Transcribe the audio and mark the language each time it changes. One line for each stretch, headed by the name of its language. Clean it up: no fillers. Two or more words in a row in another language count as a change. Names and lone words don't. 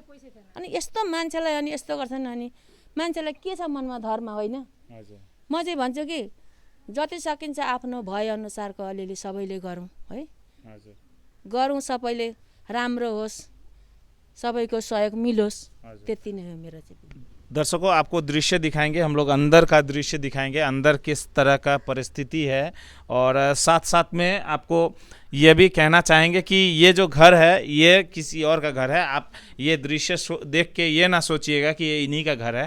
Nepali: अनि यस्तो मान्छेलाई अनि यस्तो गर्छन्। अनि मान्छेलाई के छ मनमा धर्म होइन। म चाहिँ भन्छु कि जति सकिन्छ आफ्नो भएअनुसारको अलिअलि सबैले गरौँ है। गरौँ, सबैले राम्रो होस्, सबैको सहयोग मिलोस्, त्यति नै हो मेरो चाहिँ।
Hindi: दर्शकों आपको दृश्य दिखाएंगे, हम लोग अंदर का दृश्य दिखाएंगे, अंदर किस तरह का परिस्थिति है। और साथ साथ में आपको ये भी कहना चाहेंगे कि ये जो घर है ये किसी और का घर है। आप ये दृश्य देख के ये ना सोचिएगा कि ये इन्हीं का घर है।